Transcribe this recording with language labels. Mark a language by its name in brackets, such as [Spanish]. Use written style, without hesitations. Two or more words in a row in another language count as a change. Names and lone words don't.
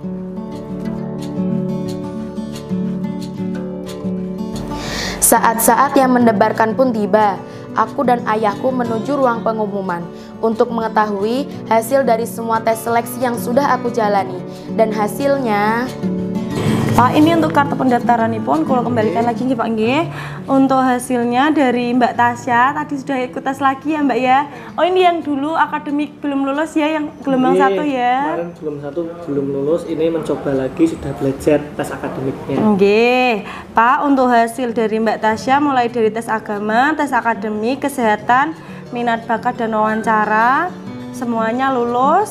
[Indonesian] Saat-saat yang mendebarkan pun tiba. Aku dan ayahku menuju ruang pengumuman untuk mengetahui hasil dari semua tes seleksi yang sudah aku jalani. Dan hasilnya... Pak, ini untuk kartu pendaftaran pun kalau kembalikan lagi nggih Pak nggih. Untuk hasilnya dari Mbak Tasya tadi sudah ikut tes lagi ya Mbak ya. Oh, ini yang dulu akademik belum lulus ya, yang gelombang 1 ya. Kemarin gelombang 1 belum lulus, ini mencoba lagi sudah belajar tes akademiknya. Nggih. Pak, untuk hasil dari Mbak Tasya mulai dari tes agama, tes akademik, kesehatan, minat bakat dan wawancara semuanya lulus.